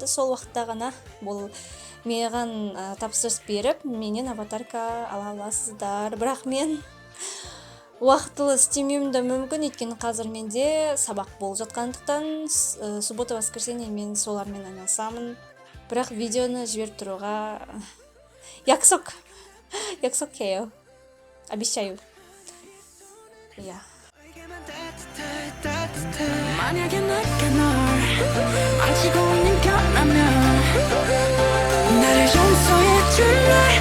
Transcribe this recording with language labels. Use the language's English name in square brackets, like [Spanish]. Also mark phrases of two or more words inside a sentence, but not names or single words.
[Kazakh] Сол уақытта ғана бұл маған тапсырыс беріп, менен аватарка ала аласыздар. Бірақ мен уақытылы істемеуім де мүмкін, өйткені қазір менде сабақ болып жатқандықтан [Russian] суббота-воскресенье [Kazakh] мен солармен айналысамын. Бірақ видеоны жіберіп тұруға 약속해요. [Russian] Обещаю. Я. [Korean] 만약에 내가 널 망치고 있는 거라면 나를 용서해 줄래?